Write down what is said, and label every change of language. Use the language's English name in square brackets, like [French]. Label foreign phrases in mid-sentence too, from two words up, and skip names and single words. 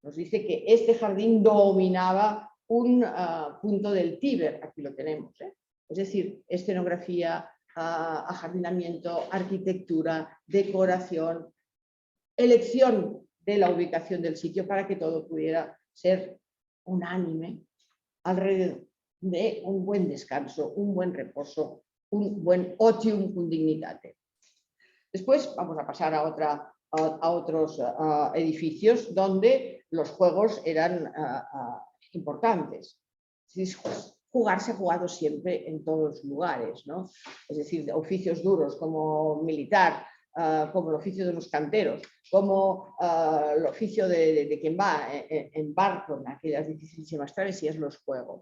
[Spanish] nos dice que este jardín dominaba un punto del Tíber, aquí lo tenemos, es decir, escenografía, ajardinamiento, arquitectura, decoración, elección de la ubicación del sitio para que todo pudiera ser unánime alrededor de un buen descanso, un buen reposo, un buen [Latin] otium cum dignitate. [Spanish] Después vamos a pasar a otros edificios donde los juegos eran importantes. Jugar se ha jugado siempre en todos los lugares, ¿no? Es decir, oficios duros como militar, como el oficio de los canteros, como el oficio de quien va en barco en aquellas dificilísimas travesías, los juegos.